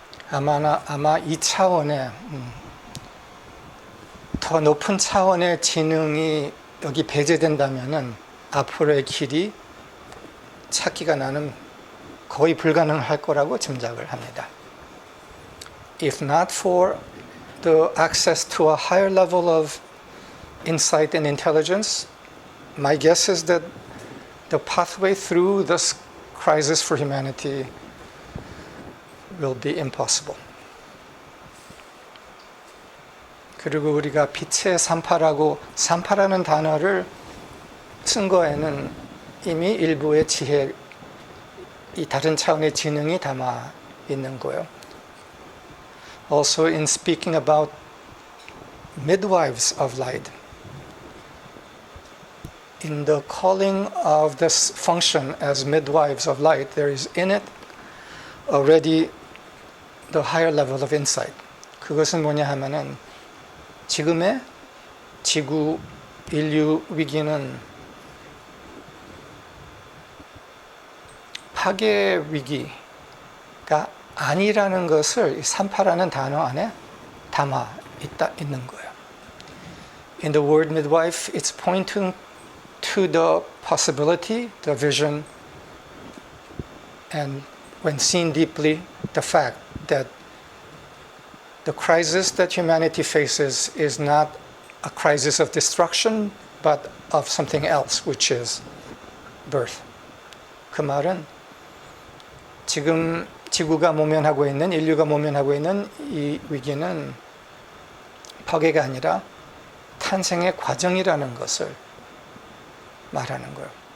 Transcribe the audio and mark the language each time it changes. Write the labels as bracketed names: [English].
[Korean] 아마 이 차원의 더 높은 차원의 지능이 여기 배제된다면은 앞으로의 길이 찾기가 나는 거의 불가능할 거라고 짐작을 합니다. [English] if not for the access to a higher level of insight and intelligence, my guess is that the pathway through this crisis for humanity will be impossible. [Korean] 그리고 우리가 빛의 산파라고 산파라는 단어를 쓴 거에는 이미 일부의 지혜, 이 다른 차원의 지능이 담아 있는 거예요. [English] Also in speaking about midwives of light, in the calling of this function as midwives of light, there is in it already the higher level of insight. [Korean] 그것은 뭐냐 하면은 지금의 지구 인류 위기는 파괴 위기가 아니라는 것을 산파라는 단어 안에 담아 있는 거예요. [English] In the word midwife, it's pointing to the possibility, the vision, and when seen deeply, the fact that the crisis that humanity faces is not a crisis of destruction, but of something else, which is birth. [Korean] 그 말은 지금 지구가 모면하고 있는, 인류가 모면하고 있는 이 위기는 파괴가 아니라 탄생의 과정이라는 것을 말하는 거예요.